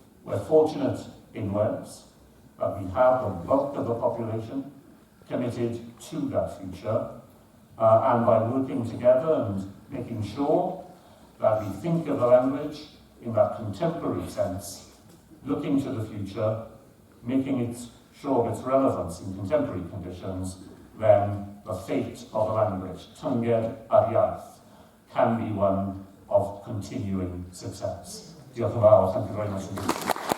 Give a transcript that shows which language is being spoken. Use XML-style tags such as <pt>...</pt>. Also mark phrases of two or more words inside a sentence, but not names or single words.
<en>We're fortunate in Wales that we have the bulk of the population committed to that future, and by working together and making sure that we think of the language in that contemporary sense, looking to the future, making it sure of its relevance in contemporary conditions, then the fate of the language,</en> <cy>tynged ar iaith,</cy> <en>can be one of continuing success.</en> <cy>Diolch yn fawr,</cy> <en>thank you very much indeed.</en>